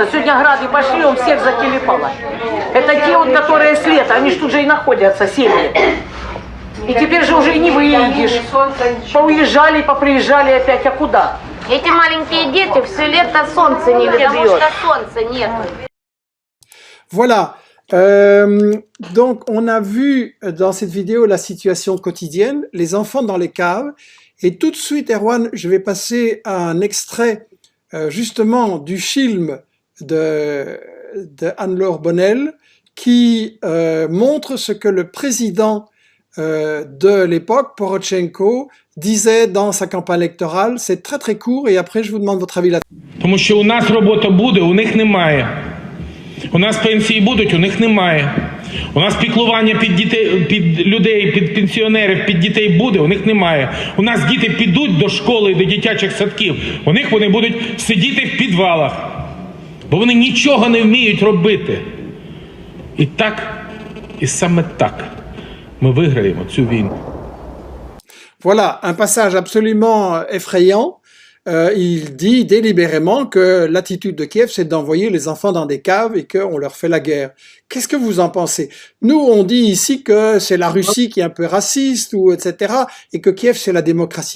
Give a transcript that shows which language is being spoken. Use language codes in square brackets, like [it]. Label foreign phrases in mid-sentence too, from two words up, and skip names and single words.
[ru] Сегодня грады пошли, он всех зателепало. Это те, вот, которые с лета, они ж тут же и находятся, семьи. И теперь же уже и не выедешь. Поуезжали, поприезжали опять, а куда? Эти маленькие дети все лето солнце не видят, потому что солнца нет. [fr] Voilà. Donc, on a vu dans cette vidéo la situation quotidienne, les enfants dans les caves. Et tout de suite, Erwan, je vais passer à un extrait justement du film de Anne-Laure Bonnel qui montre ce que le président de l'époque, Porochenko, disait dans sa campagne électorale. C'est très très court et après je vous demande votre avis là-dessus. [uk] Тому що у нас робота буде, у них немає. У нас пенсії будуть, у них немає. У нас піклування під дітей, під людей, під пенсіонерів, під дітей буде, у них немає. У нас діти підуть до школи, до дитячих садків, у них вони будуть сидіти в підвалах, бо вони нічого не вміють робити. І так, і саме так ми виграємо цю війну. [fr] Voilà, un passage absolument effrayant. Il dit délibérément que l'attitude de Kiev, c'est d'envoyer les enfants dans des caves et qu'on leur fait la guerre. Qu'est-ce que vous en pensez? Nous, on dit ici que c'est la Russie qui est un peu raciste, ou etc., et que Kiev, c'est la démocratie.